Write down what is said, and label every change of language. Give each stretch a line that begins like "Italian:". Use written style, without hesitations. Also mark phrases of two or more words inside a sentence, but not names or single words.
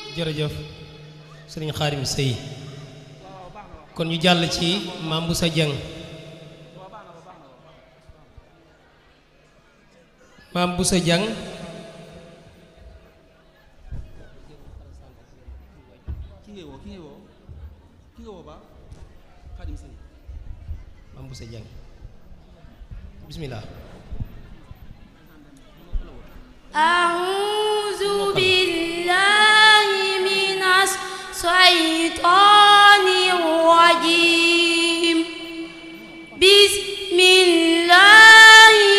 Wolof: jërëjëf sëriñ Xaadim Sey kon ñu jàll ci Mame Boussa Dieng Mame Boussa Dieng Mame Boussa Dieng bismillah
Arabic: أعوذ بالله من الشيطان الرجيم بسم الله